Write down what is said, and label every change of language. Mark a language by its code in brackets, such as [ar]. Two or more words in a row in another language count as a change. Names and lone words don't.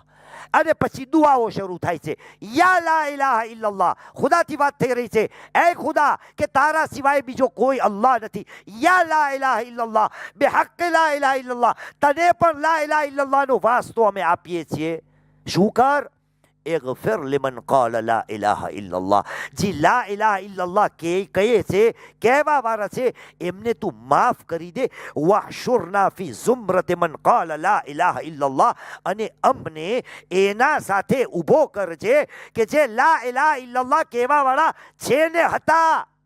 [gu] અને પછી દુઆઓ શરૂ થાય છે. [ar] يا لا إله إلا الله, [gu] ખુદાથી વાત થઈ રહી છે. એ ખુદા, કે તારા સિવાય બીજો કોઈ અલ્લાહ નથી. [ar] يا لا إله إلا الله بحق لا إله إلا الله, [gu] તને પણ [ar] لا إله إلا الله [gu] વાસ્તો અમે આપીએ છીએ. શું કર? [ar] اغفر لمن قال لا إله إلا الله. [gu] જે [ar] لا إله إلا الله [gu] કહે છે, કહેવા વાળા છે, એમને તું માફ કરી દે. [ar] واحشرنا في زمرة من قال لا إله إلا الله. [gu] અને અમને એના સાથે ઊભો કરજે કે જે [ar] لا إله إلا الله [gu] કહેવા વાળા છે ને હતા.